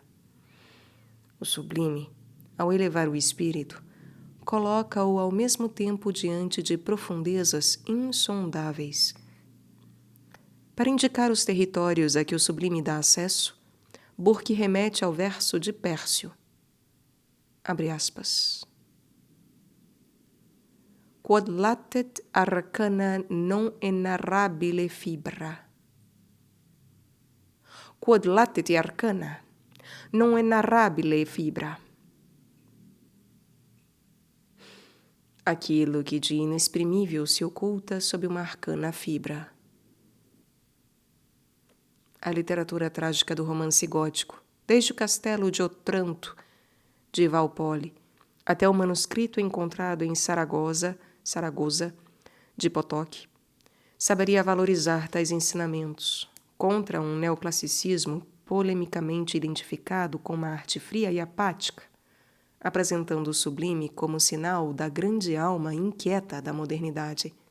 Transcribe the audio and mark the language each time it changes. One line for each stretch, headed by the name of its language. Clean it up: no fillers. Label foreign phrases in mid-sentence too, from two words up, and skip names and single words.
Portuguese: O sublime, ao elevar o espírito, coloca-o ao mesmo tempo diante de profundezas insondáveis. Para indicar os territórios a que o sublime dá acesso, Burke remete ao verso de Pércio. Abre aspas.
Latin: Quod latet arcana non enarrabile fibra. Quod latet arcana non enarrabile fibra.
Portuguese: Aquilo que de inexprimível se oculta sob uma arcana fibra. A literatura trágica do romance gótico, desde o castelo de Otranto, de Walpole, até o manuscrito encontrado em Saragoza, de Potok, saberia valorizar tais ensinamentos contra um neoclassicismo polemicamente identificado com uma arte fria e apática, apresentando o sublime como sinal da grande alma inquieta da modernidade.